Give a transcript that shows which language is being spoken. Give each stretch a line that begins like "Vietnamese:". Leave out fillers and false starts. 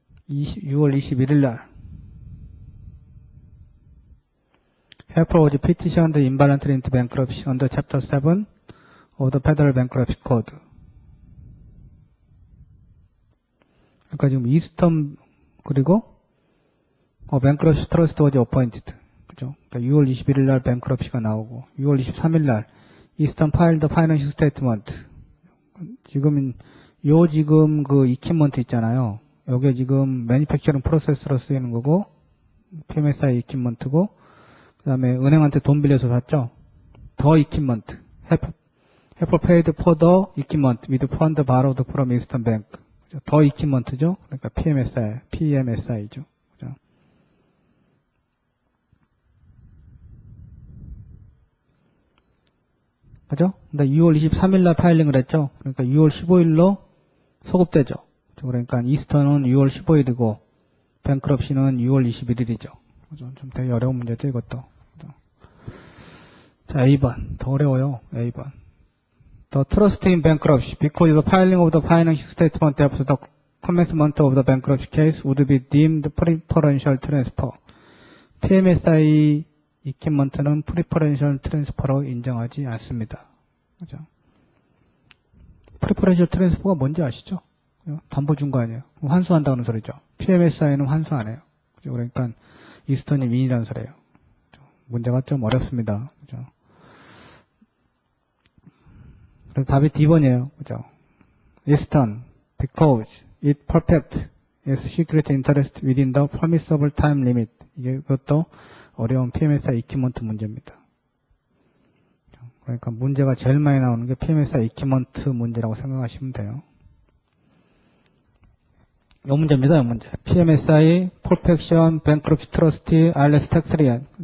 English: (6월 21일)
Korean: 날
English: Apple was petitioned involuntary into bankruptcy under Chapter 7 of the Federal Bankruptcy Code.
Korean: 그러니까 지금 이스턴 그리고
English: bankruptcy trust was appointed.
Korean: 그죠? 그러니까 6월 21일 날 bankruptcy가 나오고 6월 23일 날 이스턴
English: filed financial statement.
Korean: 지금 그 equipment 있잖아요. 요게 지금 manufacturing process로 쓰이는 거고 PMSI equipment고 그 다음에 은행한테 돈 빌려서 샀죠.
English: The equipment. Apple paid for the equipment with fund borrowed from Eastern Bank.
Korean: The equipment죠. 그러니까 PMSI죠. 그죠? 그죠? 근데 6월 23일 날 파일링을 했죠. 그러니까 6월 15일로 소급되죠. 그러니까 이스턴은 6월 15일이고 뱅크럽시는 6월 21일이죠. 좀 되게 어려운 문제죠, 이것도. 자, A번. 더 어려워요. A번.
English: The trust in bankruptcy, because the filing of the financial statement after the commencement of the bankruptcy case would be deemed preferential transfer.
Korean: PMSI equipment는 preferential transfer로 인정하지 않습니다. 그죠? preferential transfer가 뭔지 아시죠? 담보 준 거 아니에요. 환수한다는 소리죠. PMSI는 환수 안 해요. 그죠? 그러니까 이스턴이 윈이라는 소리예요. 문제가 좀 어렵습니다. 그죠? 그래서 답이 D번이에요. 그죠?
English: Eastern, because it perfect its security interest within the permissible time limit.
Korean: 이것도 어려운 PMSI equipment 문제입니다. 그러니까 문제가 제일 많이 나오는 게 PMSI equipment 문제라고 생각하시면 돼요. 이 문제입니다. 이 문제. PMSI, Perfection, Bankruptcy Trustee, IRS Tax Lien.